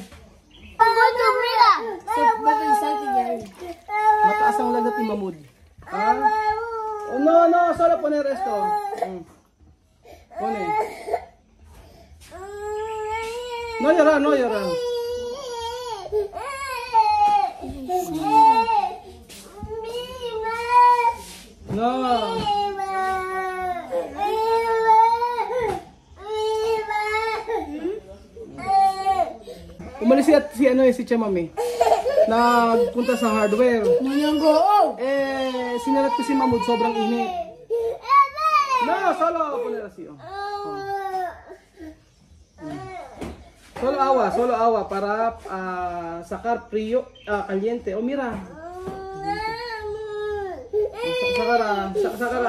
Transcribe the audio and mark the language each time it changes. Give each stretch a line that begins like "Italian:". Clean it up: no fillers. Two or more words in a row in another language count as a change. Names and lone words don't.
Filipino: Mataas ang lagat ni Mahmoud.
Spanish: Ah? Oh, no, no, solo poner esto. Pone. No llorar, no llorar. No.
Filipino: Umalis si Chamami. Nagpunta sa hardware. Sinarat ko si Mahmoud, sobrang init.
Spanish: No, solo poner así. Solo agua para sacar frío, caliente. Oh, mira. Sacar.